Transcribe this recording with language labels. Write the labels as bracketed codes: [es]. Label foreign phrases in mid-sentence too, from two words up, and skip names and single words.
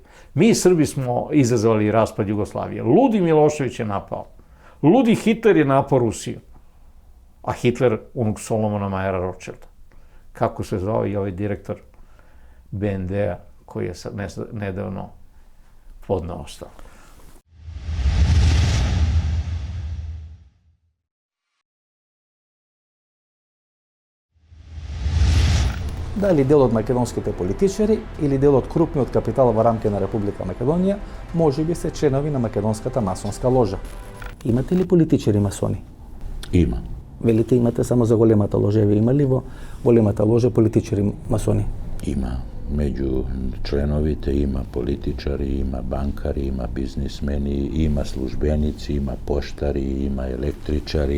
[sr] Mi Srbi smo izazvali raspad Jugoslavije. Ludi Milošević je napao. Ludi Hitler je napao Rusiju. A Hitler, unuk Solomona Majera Rothschilda. Kako se zvao i ovaj direktor BND-a koji je nedavno podneo ostavku. [mk] Дали дел од македонските политичари или дел од крупниот капитал во рамки на Република Македонија, може би се членови на македонската масонска ложа. Имате ли политичари масони? Има. Велите имате само за големата ложа. Еве има ли во големата ложа политичари масони? Има. Меѓу членовите има политичари, има банкари, има бизнисмени, има службеници, има поштари, има електричари.